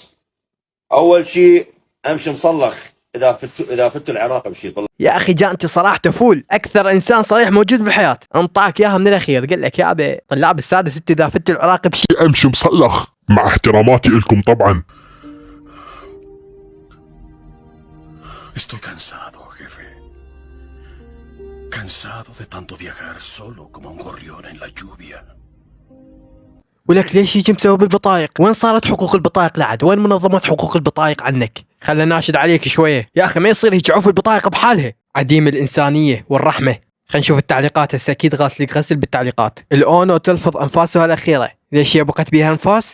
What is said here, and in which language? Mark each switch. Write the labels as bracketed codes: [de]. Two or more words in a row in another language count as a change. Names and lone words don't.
[ar] اول شيء امشي مصلخ، اذا فتوا العراق امشي طلع. يا اخي جانتي صراحته فول، اكثر انسان صريح موجود في الحياة، انطاك اياها من الاخير. قل لك يا ابي طلاب السادس انتوا اذا فتوا العراق بشيء امشي مصلخ، مع احتراماتي لكم طبعا. [es] Estoy cansado, jefe. Cansado de tanto viajar solo como un gorrión en la lluvia. [ar] ولك ليش يجي مسوي بالبطايق؟ وين صارت حقوق البطايق لعد؟ وين منظمة حقوق البطايق عنك؟ خلنا ناشد عليك شوية يا اخي، ما يصير يجعوف البطايق بحالها، عديم الانسانية والرحمة. خلينا نشوف التعليقات هسه، اكيد غاسلك غسل بالتعليقات. الاونو تلفظ انفاسها الاخيرة، ليش هي بقت بيها انفاس؟